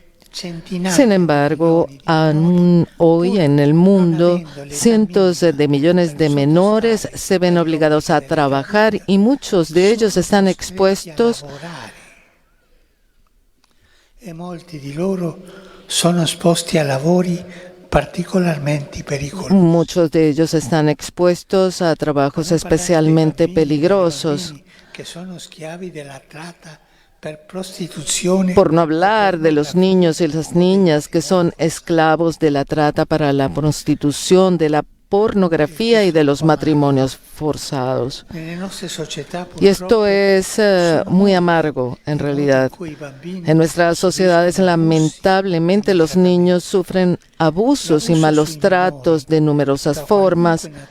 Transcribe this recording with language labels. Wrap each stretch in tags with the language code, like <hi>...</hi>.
<es>Sin embargo, aún hoy en el mundo, cientos de millones de menores se ven obligados a trabajar y muchos de ellos están expuestos</es> <it>e molti di loro sono esposti a lavori particolarmente pericolosi.</it> <es>Muchos de ellos están expuestos a trabajos especialmente peligrosos.</es> <it>Que sono schiavi della tratta per prostituzione.</it> <es>Por no hablar de los niños y las niñas que son esclavos de la trata para la prostitución, de la pornografía y de los matrimonios forzados. Y esto es muy amargo, en realidad. En nuestras sociedades, lamentablemente, los niños sufren abusos y malos tratos de numerosas formas.</es>